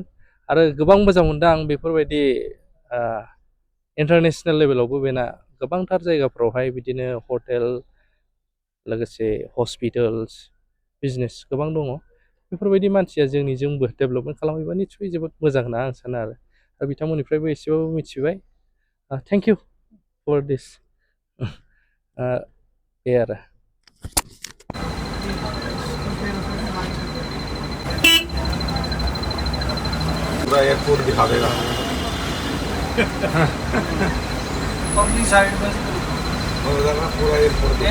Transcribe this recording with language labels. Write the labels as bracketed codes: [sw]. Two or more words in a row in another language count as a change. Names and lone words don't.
[brx] आरो गोबां मोजां मोनदों आं बेफोरबायदि इन्टारनेसनेल लेभेलावबो बेना गोबांथार जायगाफ्रावहाय बिदिनो हटेल लोगोसे हस्पिटाल्स बिजनेस गोबां दङ बेफोरबायदि मानसिया जोंनिजोंबो डेभेलपमेन्ट खालामोबा निस्सय जोबोद मोजां होनना आं सानो आरो बिथांमोननिफ्रायबो एसेबाबो मिथिबाय [en] thank you for this [brx] बे आरो [hi] पूरा एयरपोर्ट दिखा देगा [en] public side [hi] में पूरा एयरपोर्ट दिखा